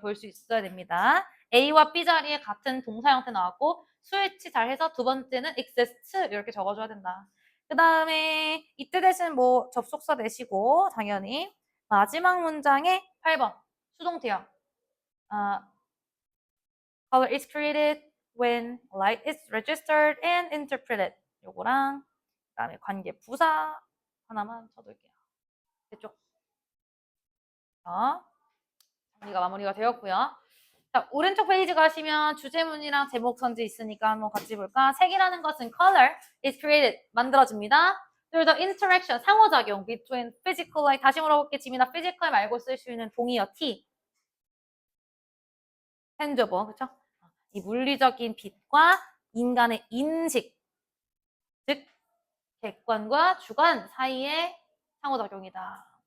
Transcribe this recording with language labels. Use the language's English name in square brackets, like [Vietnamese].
[Korean] 볼 수 있어야 됩니다. A와 B 자리에 같은 동사 형태 나왔고 스위치 잘 해서 두 번째는 exist 이렇게 적어줘야 된다. 그 다음에 이때 대신 뭐 접속사 내시고 당연히 마지막 문장에 8번 수동태형. [English] Color is created when light is registered and interpreted. [Korean] 요거랑 그다음에 관계 부사 하나만 쳐둘게요. 됐죠? 정리가 마무리가 되었고요. 자, 오른쪽 페이지 가시면 주제문이랑 제목 선지 있으니까 한번 같이 볼까? 색이라는 것은 [English] color is created, [Korean] 만들어집니다. [English] through the interaction, [Korean] 상호작용 [English] between physical light. [Korean] 다시 물어볼게. 지민아, physical 말고 쓸 수 있는 동의어 T. tangible, 그쵸? 이 물리적인 빛과 인간의 인식, 즉 객관과 주관 사이의 상호작용이다.